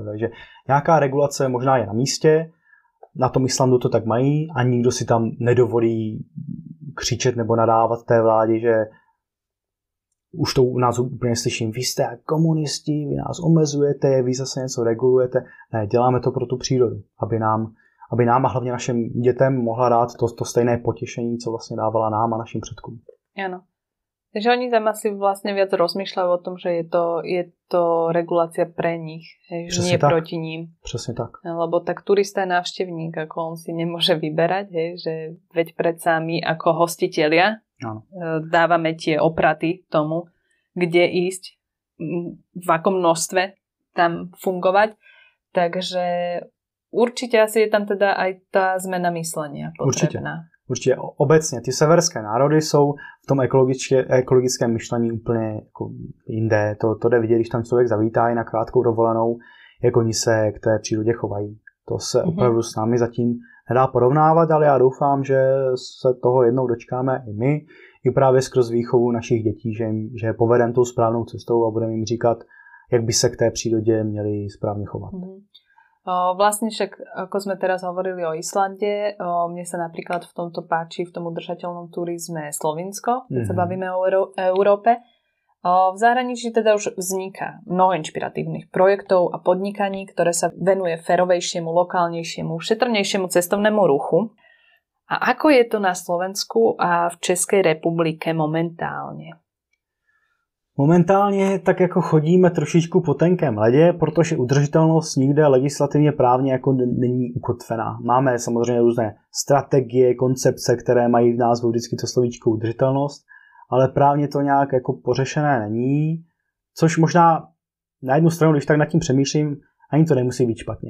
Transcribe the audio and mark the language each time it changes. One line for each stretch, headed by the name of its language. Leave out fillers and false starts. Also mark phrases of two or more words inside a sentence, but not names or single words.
Czech: Takže nějaká regulace možná je na místě, na tom Islandu to tak mají a nikdo si tam nedovolí křičet nebo nadávat té vládě, že už to u nás úplně slyším, vy jste komunisti, vy nás omezujete, vy zase něco regulujete. Ne, děláme to pro tu přírodu, aby nám a hlavně našim dětem mohla dát to stejné potěšení, co vlastně dávala nám a našim předkům.
Slovak: Áno. Takže oni tam asi vlastne viac rozmýšľajú o tom, že je to regulácia pre nich, že nie tak. Proti ním. Presne tak. Lebo tak turista je návštevník, ako on si nemôže vyberať, že veď predsa my ako hostitelia dávame tie opraty tomu, kde ísť, v akom množstve tam fungovať. Takže určite asi je tam teda aj tá zmena myslenia potrebná.
Czech: Určitě obecně ty severské národy jsou v tom ekologickém myšlení úplně jako jinde. To jde vidět, když tam člověk zavítá i na krátkou dovolenou, jak oni se k té přírodě chovají. To se opravdu s námi zatím nedá porovnávat, ale já doufám, že se toho jednou dočkáme i my, i právě skrz výchovu našich dětí, že povedeme tou správnou cestou a budeme jim říkat, jak by se k té přírodě měli správně chovat.
Slovak: Vlastne však, ako sme teraz hovorili o Islande, mne sa napríklad v tomto páči, v tom udržateľnom turizme Slovinsko, keď sa bavíme o Európe. V zahraničí teda už vzniká mnoho inšpiratívnych projektov a podnikaní, ktoré sa venuje férovejšiemu, lokálnejšiemu, šetrnejšiemu cestovnému ruchu. A ako je to na Slovensku a v Českej republike momentálne?
Czech: Momentálně tak jako chodíme trošičku po tenkém ledě, protože udržitelnost nikde legislativně právně jako není ukotvená. Máme samozřejmě různé strategie, koncepce, které mají v názvu vždycky to slovíčko udržitelnost, ale právně to nějak jako pořešené není, což možná na jednu stranu, když tak nad tím přemýšlím, ani to nemusí být špatně.